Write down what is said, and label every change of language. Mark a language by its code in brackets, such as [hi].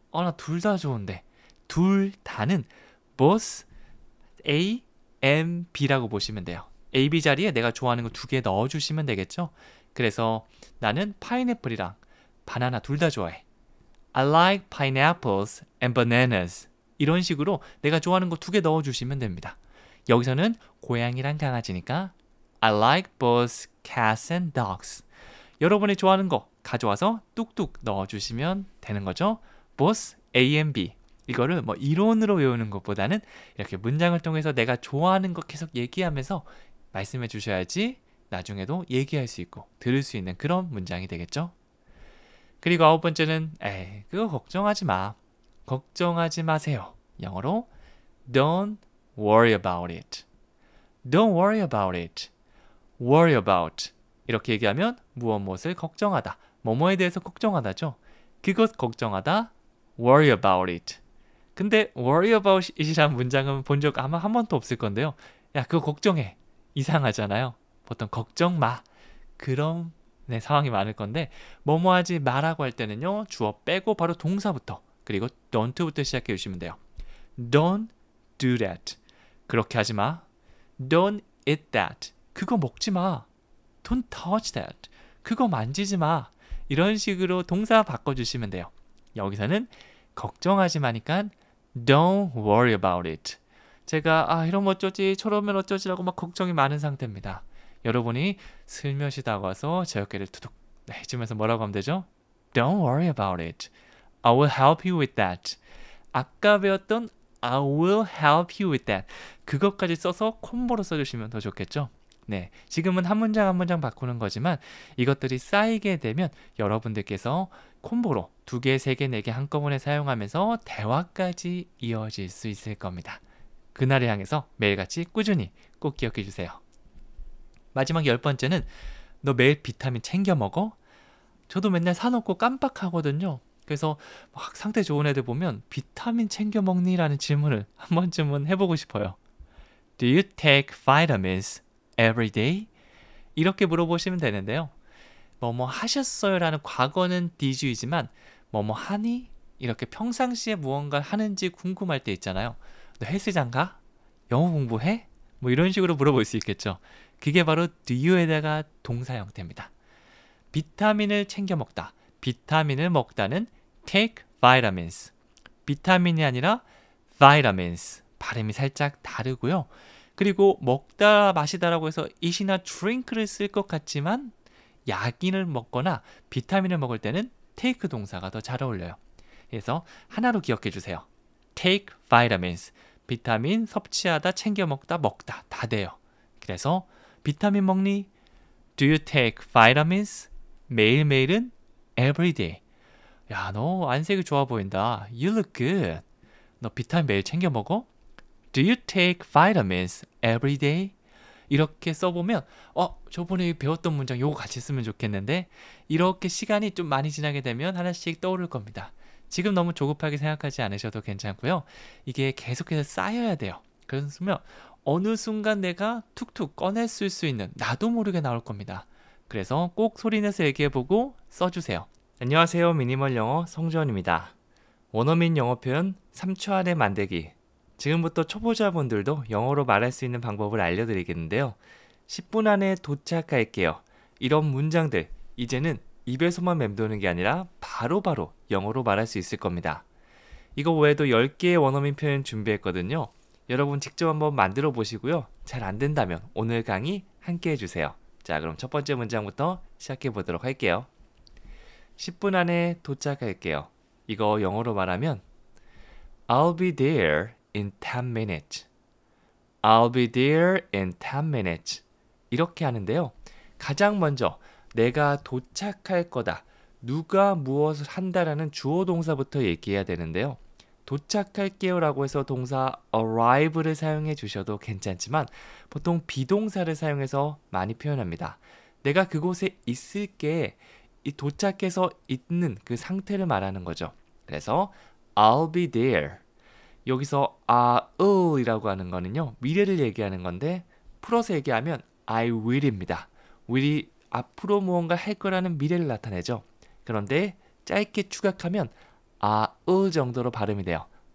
[ko] 나 둘 다 좋은데 둘 다는 [en] both A, M, B [ko] 라고 보시면 돼요. A, B 자리에 내가 좋아하는 거 2개 넣어주시면 되겠죠. 그래서 나는 파인애플이랑 바나나 둘 다 좋아해. [en] I like pineapples and bananas. [ko] 이런 식으로 내가 좋아하는 거 2개 넣어주시면 됩니다. 여기서는 고양이랑 강아지니까 [en] I like both cats and dogs. [ko] 여러분이 좋아하는 거 가져와서 뚝뚝 넣어주시면 되는 거죠. [en] both A and B. [ko] 이거를 이론으로 외우는 것보다는 이렇게 문장을 통해서 내가 좋아하는 거 계속 얘기하면서 말씀해 주셔야지 나중에도 얘기할 수 있고 들을 수 있는 그런 문장이 되겠죠. 그리고 9번째는 에이, 그거 걱정하지 마. 걱정하지 마세요. 영어로 [en] Don't worry about it. Don't worry about it. Worry about. [ko] 이렇게 얘기하면 무엇을 걱정하다. 뭐뭐에 대해서 걱정하다죠. 그것 걱정하다. [en] Worry about it. [ko] 근데 [en] worry about it [ko] 이라는 문장은 본 적 아마 한 번도 없을 건데요. 야, 그거 걱정해. 이상하잖아요. 보통 걱정 마. 그런 상황이 많을 건데 뭐뭐 하지 마라고 할 때는요. 주어 빼고 바로 동사부터 그리고 don't부터 시작해 주시면 돼요. [en] Don't do that. [ko] 그렇게 하지 마. [en] Don't eat that. [ko] 그거 먹지 마. [en] Don't touch that. [ko] 그거 만지지 마. 이런 식으로 동사 바꿔주시면 돼요. 여기서는 걱정하지 마니까 [en] Don't worry about it. [ko] 제가 이러면 어쩌지 저러면 어쩌지라고 막 걱정이 많은 상태입니다. 여러분이 슬며시 다가와서 제 어깨를 투둑 해주면서 뭐라고 하면 되죠? [en] Don't worry about it. I will help you with that. [ko] 아까 배웠던 [en] I will help you with that. [ko] 그것까지 써서 콤보로 써주시면 더 좋겠죠? 네, 지금은 한 문장 한 문장 바꾸는 거지만 이것들이 쌓이게 되면 여러분들께서 콤보로 2개, 3개, 4개 한꺼번에 사용하면서 대화까지 이어질 수 있을 겁니다. 그날을 향해서 매일같이 꾸준히 꼭 기억해 주세요. 마지막 10번째는 너 매일 비타민 챙겨 먹어? 저도 맨날 사놓고 깜빡하거든요. 그래서 막 상태 좋은 애들 보면 비타민 챙겨 먹니? 라는 질문을 한 번쯤은 해보고 싶어요. [en] Do you take vitamins every day? [ko] 이렇게 물어보시면 되는데요. 뭐뭐 하셨어요? 라는 과거는 DG이지만 뭐뭐 하니? 이렇게 평상시에 무언가 하는지 궁금할 때 있잖아요. 너 헬스장 가? 영어 공부해? 뭐 이런 식으로 물어볼 수 있겠죠. 그게 바로 [en] do you [ko] 에다가 동사 형태입니다. 비타민을 챙겨 먹다. 비타민을 먹다는 [en] take vitamins. [ko] 비타민이 아니라 vitamins. 발음이 살짝 다르고요. 그리고 먹다 마시다라고 해서 eat이나 drink를 쓸 것 같지만 약인을 먹거나 비타민을 먹을 때는 take 동사가 더 잘 어울려요. 그래서 하나로 기억해 주세요. [en] take vitamins. [ko] 비타민 섭취하다, 챙겨 먹다, 먹다 다 돼요. 그래서 비타민 먹니? [en] Do you take vitamins? [ko] 매일매일은 [en] every day. [ko] 야, 너 안색이 좋아 보인다. [en] You look good. [ko] 너 비타민 매일 챙겨 먹어? [en] Do you take vitamins every day? [ko] 이렇게 써보면 저번에 배웠던 문장 요거 같이 쓰면 좋겠는데 이렇게 시간이 좀 많이 지나게 되면 하나씩 떠오를 겁니다. 지금 너무 조급하게 생각하지 않으셔도 괜찮고요. 이게 계속해서 쌓여야 돼요. 그러면 어느 순간 내가 툭툭 꺼낼 수 있는 나도 모르게 나올 겁니다. 그래서 꼭 소리내서 얘기해보고 써주세요. 안녕하세요. 미니멀 영어 성주원입니다. 원어민 영어 표현 3초 안에 만들기. 지금부터 초보자분들도 영어로 말할 수 있는 방법을 알려드리겠는데요. 10분 안에 도착할게요. 이런 문장들 이제는 입에서만 맴도는 게 아니라 바로바로 영어로 말할 수 있을 겁니다. 이거 외에도 10개의 원어민 표현 준비했거든요. 여러분 직접 한번 만들어 보시고요. 잘 안 된다면 오늘 강의 함께 해주세요. 자, 그럼 첫 번째 문장부터 시작해 보도록 할게요. 10분 안에 도착할게요. 이거 영어로 말하면 [en] I'll be there in 10 minutes. I'll be there in 10 minutes. [ko] 이렇게 하는데요. 가장 먼저 내가 도착할 거다. 누가 무엇을 한다라는 주어 동사부터 얘기해야 되는데요. 도착할게요 라고 해서 동사 arrive를 사용해 주셔도 괜찮지만 보통 비동사를 사용해서 많이 표현합니다. 내가 그곳에 있을게, 이 도착해서 있는 그 상태를 말하는 거죠. 그래서 [en] I'll be there. [ko] 여기서 I'll 이라고 하는 거는요. 미래를 얘기하는 건데 풀어서 얘기하면 [en] I will [ko] 입니다. will이 앞으로 무언가 할 거라는 미래를 나타내죠. 그런데 짧게 추각하면 I'll 정도로 발음이 돼요.